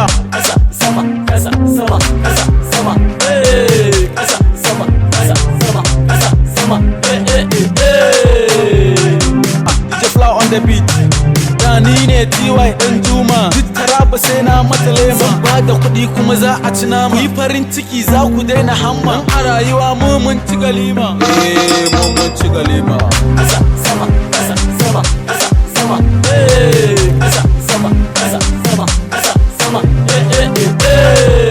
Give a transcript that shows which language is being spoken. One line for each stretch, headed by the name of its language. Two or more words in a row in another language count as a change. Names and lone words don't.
Hausa: Ƙasa, sama, ƙasa, sama, ƙasa, sama. Hey! Ƙasa, sama, ƙasa, sama, ƙasa, sama.
English: Hey, hey, hey, hey. Ah, D J Fly on the beat.
Hausa: Da ni ne T Y ɗan Juma. Duk Taraba sai na mata lema. Zan ba da kuɗi kuma za a ci nama. Ku yi farin ciki za ku daina hamma. A rayuwa mu mun ci galima. Eh, mu mun ci galima. Ƙasa, sama, ƙasa, sama, ƙasa, sama. Hey! Ƙasa, sama, ƙasa, sama. Ƙasa, sama, eh, eh, eh, eh.